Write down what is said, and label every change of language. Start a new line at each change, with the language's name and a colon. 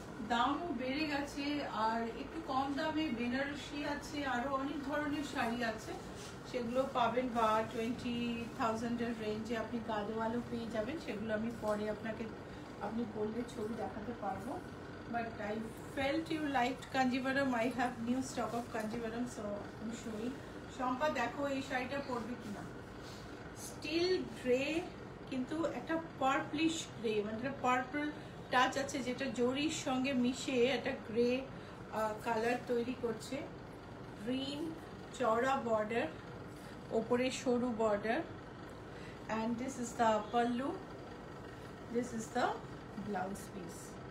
Bangla: দামও বেড়ে গেছে, আর একটু কম দামে বেনারসি আছে, আরো অনেক ধরনের শাড়ি আছে, সেগুলো পাবেন। বা 20,000-এর রেঞ্জে আপনি গাদওয়ালও পেয়ে যাবেন, সেগুলো আমি পরে আপনি বললে ছবি দেখাতে পারবো।
English: But I felt you liked Kanjivaram. I have new stock of Kanjivaram, so I'm showing.
Bangla: Shampa দেখো এই শাড়িটা পরবে কিনা। স্টিল গ্রে, কিন্তু একটা পার্পলিশ গ্রে, মানে একটা পার্পল টাচ আছে, যেটা জরির সঙ্গে মিশে একটা গ্রে কালার তৈরি করছে। গ্রিন চওড়া বর্ডার, ওপরে সরু border,
English: and this is the pallu, this is the blouse piece.